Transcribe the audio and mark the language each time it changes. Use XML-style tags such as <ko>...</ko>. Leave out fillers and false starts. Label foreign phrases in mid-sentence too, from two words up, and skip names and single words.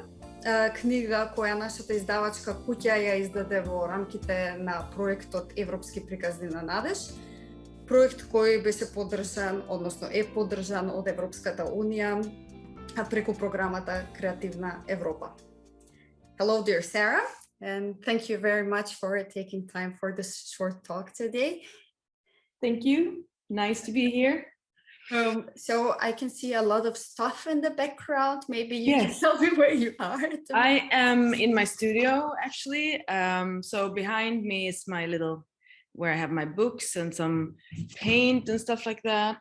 <mk>Книга која нашата издавачка куќа ја издаде во рамките на проектот Европски приказни на надеж. Проект кој беше поддржан, односно е поддржан од Европската унија преку програмата Креативна Европа.</mk> <en>Hello, dear Sarah, and thank you very much for taking time for this short talk today. Thank you. Nice to be here. So I can see a lot of stuff in the background. Maybe you can tell me where you are. I am in my studio, actually. So behind me is my little, where I have my books and some paint and stuff like that.</en>